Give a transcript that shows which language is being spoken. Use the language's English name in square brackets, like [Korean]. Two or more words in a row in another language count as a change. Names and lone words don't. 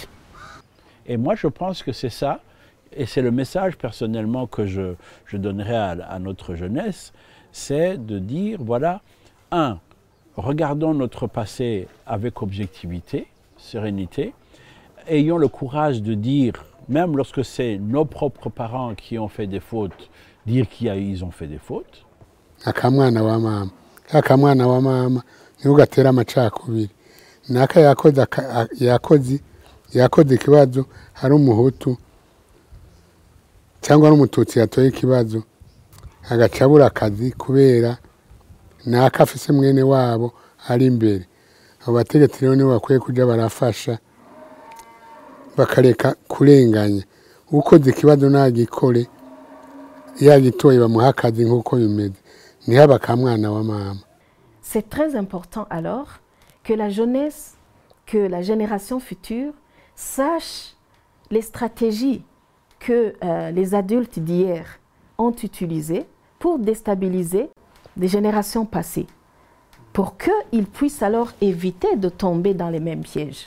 [French] Et moi je pense que c'est ça, et c'est le message personnellement que je donnerais à notre jeunesse, c'est de dire, voilà, regardons notre passé avec objectivité, sérénité, ayons le courage de dire, même lorsque c'est nos propres parents qui ont fait des fautes, dire qu'ils ont fait des fautes. [Rundi] Akamwana wa mama, akamwana wa mama, ntugatera amacakubiri. Naka yakoze ikibazo hari umuhutu cyangwa n'umututsi yatoye ikibazo agacabura akazi kubera naka afise mwene wabo ari imbere. Abo bategetsi rero nibo bakwiye kuja barafasha bakareka kurenganya. Ukoze ikibazo nagikore yagitoye bamuha akazi nk'uko bimeze. Ntihaba akamwana wa mama. [French] C'est très important alors que la jeunesse, que la génération future sache les stratégies que les adultes d'hier ont utilisées pour déstabiliser les générations passées, pour qu'ils puissent alors éviter de tomber dans les mêmes pièges.